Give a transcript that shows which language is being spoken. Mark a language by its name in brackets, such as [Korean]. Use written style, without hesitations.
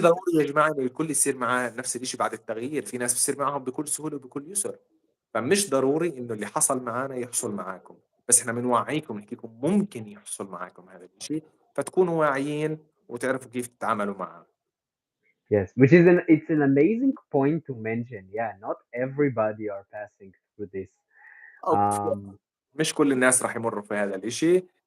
[Arabic] ضروري يا جماعة إنه الكل يصير معاه نفس الإشي بعد التغيير، في ناس بيصير معاهم بكل سهولة وبكل يسر، فمش ضروري إنه اللي حصل معانا يحصل معاكم، بس إحنا بنوعيكم نحكي لكم ممكن يحصل معاكم هذا الإشي، فتكونوا واعيين وتعرفوا كيف تتعاملوا معاه. [English] Yes. Which is it's an amazing point to mention. Yeah, not everybody are passing through this. [Arabic] أوكي. Um, مش كل الناس راح يمروا في هذا الإشي.